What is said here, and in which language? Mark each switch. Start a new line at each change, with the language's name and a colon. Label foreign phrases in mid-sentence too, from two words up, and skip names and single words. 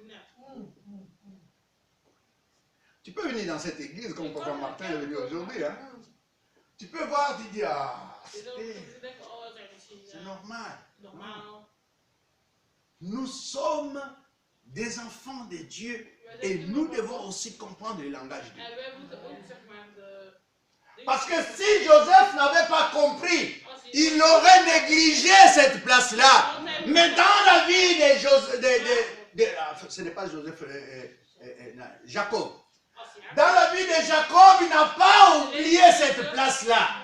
French: Tu peux venir dans cette église comme Papa Martin est venu aujourd'hui. Hein? Tu peux voir, tu dis, ah, c'est normal. Non. Nous sommes des enfants de Dieu et nous devons aussi comprendre le langage de Dieu.
Dutch: En wij moeten ook zeg maar de...
French: Parce que si Joseph n'avait pas compris, il aurait négligé cette place-là. Mais dans la vie ce n'est pas Joseph, Jacob. Dans la vie de Jacob, il n'a pas oublié cette place-là.